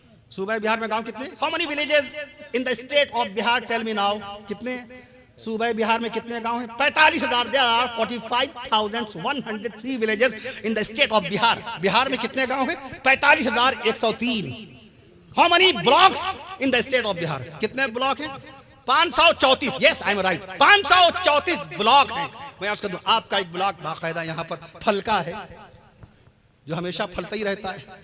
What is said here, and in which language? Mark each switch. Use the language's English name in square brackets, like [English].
[Urdu] صوبہ بہار میں گاؤں کتنے؟ [English] How many villages in the state of Bihar? Tell me now. [Urdu] کتنے صوبہ بہار میں کتنے گاؤں ہیں؟ 45,000. [English] There are 45,103 villages in the state of Bihar. [Urdu] بہار میں کتنے گاؤں ہیں؟ 45,103. [English] How many blocks in the state of Bihar? [Urdu] کتنے بلاک ہیں؟ 534. [English] Yes, I am right. [Urdu] 534 block ہیں. میں عرض کر دوں آپ کا ایک بلاک باقاعدہ یہاں پر پھلکا ہے جو ہمیشہ پھلتا ہی رہتا ہے.